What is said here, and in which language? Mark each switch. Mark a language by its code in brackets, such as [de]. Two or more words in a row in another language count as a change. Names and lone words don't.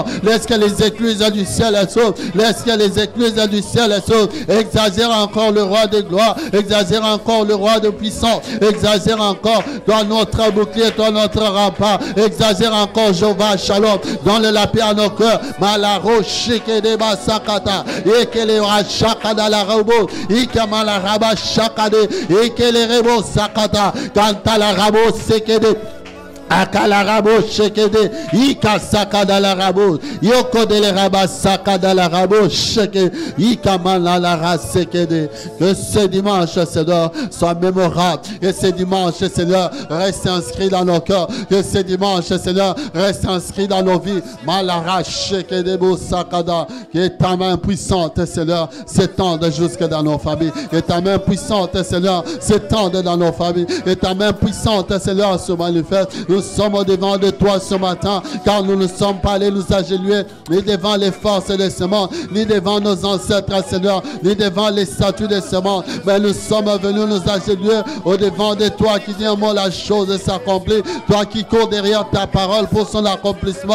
[fr] Laisse que les écluses du ciel s'ouvrent. Laisse que les écluses du ciel s'ouvrent. Exagère encore le roi de gloire. Exagère encore le roi de puissance. Exagère encore dans notre bouclier, dans notre rempart. Exagère encore Jéhovah Shalom. Dans le lapin à nos cœurs. Malaro shikede basakata. Ekele rachakada la rabo. Ikamala raba shakade. Ekele rebo sakata. Kanta la rabo sekede. Akalarabo shekede, ika sakada la rabo, yoko de le raba sakada la rabo sheke, ika manala la sekede. Que ce dimanche, Seigneur, soit mémorable. Que ce dimanche, Seigneur, reste inscrit dans nos cœurs. Que ce dimanche, Seigneur, reste inscrit dans nos vies. Malara shekede bo sakada. Que ta main puissante, Seigneur, s'étende jusque dans nos familles. Que ta main puissante, Seigneur, s'étende dans nos familles. Que ta main puissante, Seigneur, se manifeste. Nous sommes au devant de toi ce matin, car nous ne sommes pas allés nous agenouiller, ni devant les forces de ce monde, ni devant nos ancêtres, Seigneur, ni devant les statues de ce monde, mais nous sommes venus nous agenouiller au devant de toi qui dit un mot, la chose s'accomplit, toi qui cours derrière ta parole pour son accomplissement.